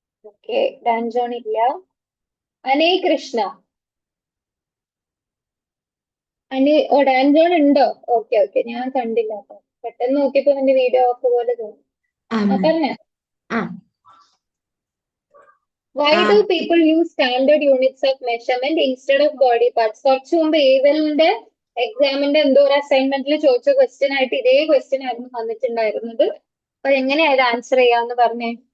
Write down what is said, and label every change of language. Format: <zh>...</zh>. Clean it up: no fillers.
<ml>Okay, Dan John ഇല്ല. അനേ Krishna, Dan John ഉണ്ടോ? Okay okay, ഞാൻ കണ്ടില്ല അപ്പൊ പെട്ടെന്ന് നോക്കിയപ്പോ എന്റെ വീഡിയോ ഓഫ് പോലെ തോന്നി. പറഞ്ഞോ.</ml> <en>Why do people use standard units of measurement instead of body parts?</en> <ml>കുറച്ചു മുമ്പ് ഏവലിന്റെ എക്സാമിന്റെ എന്തോ ഒരു അസൈൻമെന്റിൽ ചോദിച്ച ക്വസ്റ്റ്യൻ ആയിട്ട് ഇതേ ക്വസ്റ്റ്യൻ ആയിരുന്നു വന്നിട്ടുണ്ടായിരുന്നത്. അപ്പൊ എങ്ങനെയാ ഇത് ആൻസർ ചെയ്യാന്ന് പറഞ്ഞേ?</ml>